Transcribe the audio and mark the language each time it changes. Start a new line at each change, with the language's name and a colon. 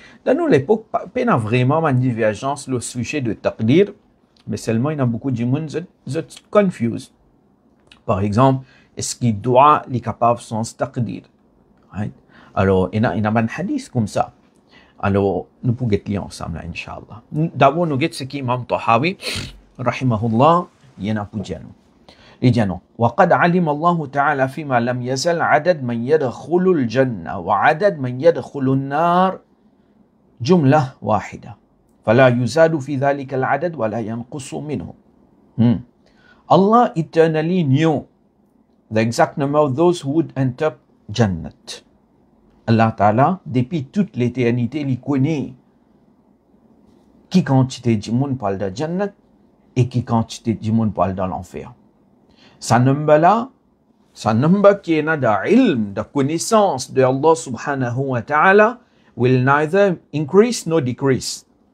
French: Dans nous, l'époque, il y a vraiment une divergence sur le sujet de taqdir, mais seulement il y a beaucoup de gens qui sont confused. Par exemple, est-ce qu'il doit les capables sans taqdir? Right? Alors, il y a un hadith comme ça. Alors, nous pouvons lire ensemble, Inch'Allah. D'abord, nous avons ce qu'Imam Tahawi, rahimahullah, il y en a pour dire. Il dit non.
Arabic: وقد علم الله تعالى فيما لم يزل عدد من يدخل الجنة وعدد من يدخل النار جملة واحدة فلا يزاد في ذلك العدد ولا ينقص منه.
English: Allah eternally knew the exact number of those who would enter Jannat.
French: Allah Ta'ala, depuis toute l'éternité, il connaît qui quantité de monde parle de Jannat et qui quantité de monde parle dans l'enfer. Sa number là, sa number qui est de ilm, de connaissance de Allah Subhanahu wa Ta'ala,
English: will neither increase nor decrease.